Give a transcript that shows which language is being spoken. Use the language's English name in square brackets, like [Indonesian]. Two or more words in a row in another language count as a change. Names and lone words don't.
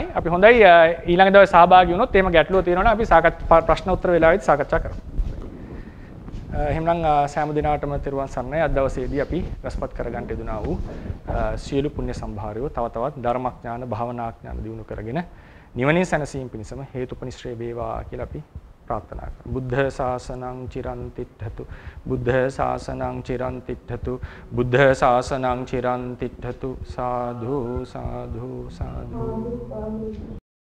[Sinhala] අපි හොඳයි ඊළඟ දවසේ සහභාගී වුණොත් එහෙම ගැටලුව තියෙනවා නම් අපි ප්‍රශ්න උත්තර වේලාවෙත් සාකච්ඡා කරමු. එහෙනම් සෑම දිනකටම තෙරුවන් සරණයි. අද දවසේදී අපි රසපත් කරගන්න යෙදුනා වූ සියලු පුණ්‍ය සම්භාරය තව තවත් ධර්මඥාන භාවනාඥාන දියුණු කරගෙන නිවනින් සැනසීම පිණිසම හේතුපනිශ්‍රේ වේවා කියලා අපි ප්‍රාර්ථනා කරමු. [Pali] බුද්ධ ශාසනං චිරන් තිට්ඨතු. බුද්ධ ශාසනං චිරන් තිට්ඨතු. බුද්ධ ශාසනං චිරන් තිට්ඨතු. [Sinhala] සාදු සාදු සාදු.